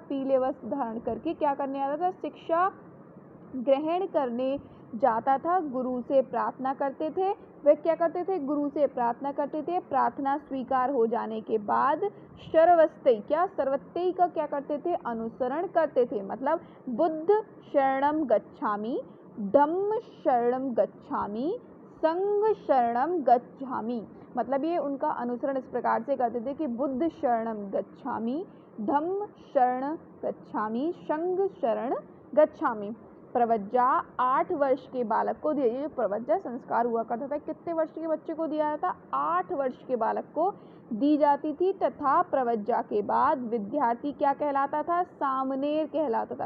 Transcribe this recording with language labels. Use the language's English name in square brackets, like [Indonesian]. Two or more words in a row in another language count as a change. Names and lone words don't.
[Hindi] पीले वस्त्र धारण करके क्या करने आता था? शिक्षा ग्रहण करने जाता था। गुरु से प्रार्थना करते थे। वे क्या करते थे? गुरु से प्रार्थना करते थे। प्रार्थना स्वीकार हो जाने के बाद सर्वत्यई का क्या करते थे? अनुसरण करते थे। [Pali] मतलब बुद्ध शरणम गच्छामि, धम्म शरणम गच्छामि, संघ शरणम गच्छामि। [Hindi] मतलब ये उनका अनुसरण इस प्रकार से करते थे कि [Pali] बुद्ध शरणम गच्छामि, धम्म शरण गच्छामि, संघ शरण गच्छामि। [Hindi] प्रवज्जा 8 वर्ष के बालक को दिया। ये जो प्रवज्जा संस्कार हुआ करता था कितने वर्ष के बच्चे को दिया जाता? 8 वर्ष के बालक को दी जाती थी। तथा प्रवज्जा के बाद विद्यार्थी क्या कहलाता था? सामनेर कहलाता था।